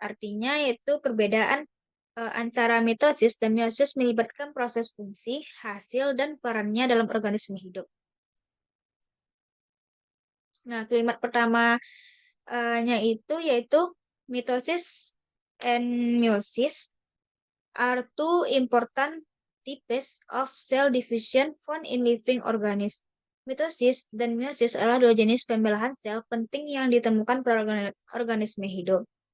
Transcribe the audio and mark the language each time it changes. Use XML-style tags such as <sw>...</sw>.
<id>Artinya yaitu perbedaan antara mitosis dan meiosis melibatkan proses fungsi, hasil, dan perannya dalam organisme hidup. Nah, kalimat pertamanya itu yaitu</id> <en>mitosis and meiosis are two important types of cell division found in living organisms.</en> <id>Mitosis dan meiosis adalah dua jenis pembelahan sel penting yang ditemukan pada organisme hidup.</id>